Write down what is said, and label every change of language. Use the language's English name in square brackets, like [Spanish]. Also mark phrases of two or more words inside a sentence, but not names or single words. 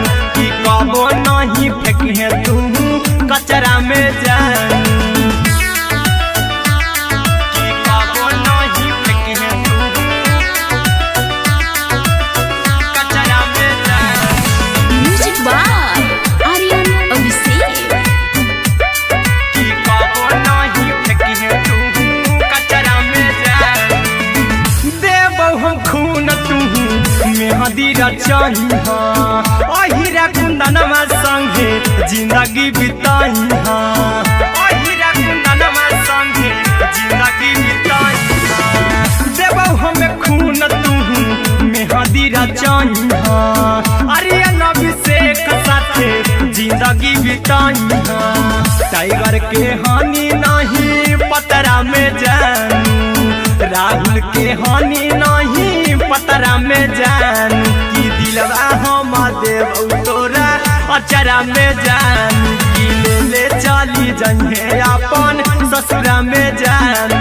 [Magahi] की कबो नहीं फेंके तू कचरा में जानू, की कबो नहीं फेंके तू कचरा में जानू। [English] म्यूजिक बाय आर्यन अभिषेक। [Magahi] की कबो नहीं फेंके तू कचरा में जानू। देबौ हम खून तू मेहदी रचही अहिरा कुंदनमा संगे जिंदगी बिताई। अहिरा कुंदनमा संगे जिंदगी बिताई। देबौ हमें खून तू मेहदी रचही आर्यन अभिषेक साथे जिंदगी बिताई। टाइगर के हानि नहीं पतरा में जानू, राहुल के हानि नहीं पतरा में जानू। की दिलवा हम देबौ तोरा अचरा में जानू, की ले ले चली जन्हे अपन ससुरा में जानू।